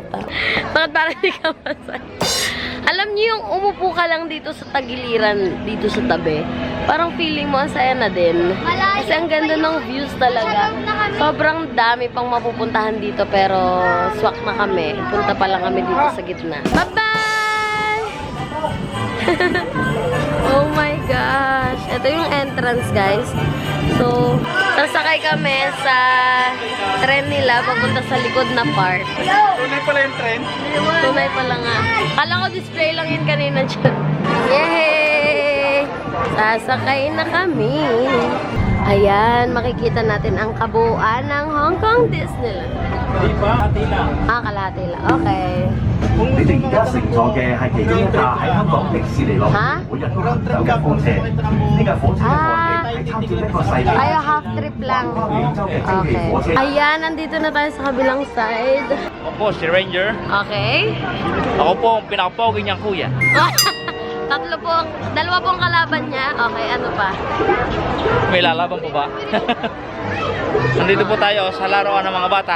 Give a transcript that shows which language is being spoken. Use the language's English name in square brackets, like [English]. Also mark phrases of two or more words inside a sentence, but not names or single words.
[Filipino] Bakit parang hindi ka masaya? Alam niyo yung umupo ka lang dito sa tagiliran, dito sa tabi. Parang feeling mo ang saya na din. Kasi ang ganda ng views talaga. Sobrang dami pang mapupuntahan dito pero swak na kami. Punta pa lang kami dito sa gitna. [English] Bye-bye! Oh my gosh. [Filipino] Ito yung entrance, guys. So, sasakay kami sa tren nila papunta sa likod na park. Tunay pala yung trend. Tunay pala nga. Kala ko display lang yun kanina dyan. Yay! Sasakay na kami. Ayan, makikita natin ang kabuuan ng Hong Kong Disneyland. Di ba? Hati lang. Kalahati lang. Okay. [Cantonese] 你哋而家乘坐嘅係其中一架喺香港迪士尼樂園每日都行走嘅火車。呢架火車嘅外形係參照一個世界 [Filipino] Ayo, [English] half trip [Filipino] lang. [Cantonese] 美洲嘅蒸汽 Okay. 火車。 [Filipino] Ayan, nandito na tayo sa kabilang side. Ako po, si Ranger. Okay. Ako po ang pinakapogi niyang kuya. Dalawa pong kalaban niya. Okay, ano pa? May lalaban po ba? Nandito po tayo sa laruan ng mga bata.